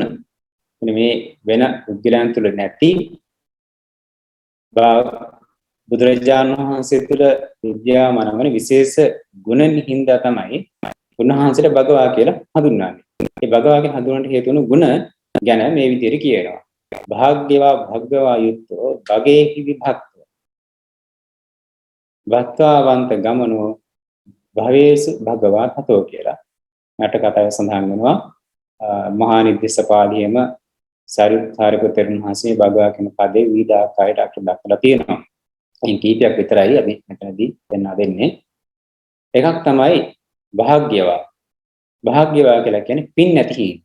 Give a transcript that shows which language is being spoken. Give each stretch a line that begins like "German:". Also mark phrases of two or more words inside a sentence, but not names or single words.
Sinhala: මේ වෙන උද්ගලයන් තුල නැති බුදුරජාණන් වහන්සේ තුළ විද්‍යාමාන වන විශේෂ ගුණ හින්දා තමයි උන්වහන්සේට භගවා කියලා හඳුන්වන්නේ. මේ භගවාගේ හඳුන්වන්නට හේතු වුණු ගුණ ගැන මේ විදිහට කියනවා.
Pali: භාග්‍යවා භග්ගවා යුක්තෝ භගේහි විභක්තෝ. වත්තාවන්ත ගමනෝ භවේසු භගවා තතෝ කියලා.
Sinhala: මට කතාවේ සඳහන් වෙනවා. මහා නිද්දේශ පාළියේම සාරිපුත්‍රයන් වහන්සේ භගවා කියන පදේ විවිධාකාරයට අර්ථ දක්වලා තියෙනවා. මේ කීපයක් විතරයි අපි මෙතනදී දෙන්නේ. එකක් තමයි භාග්‍යවා. භාග්‍යවා කියලා කියන්නේ පින් නැති හිඳ.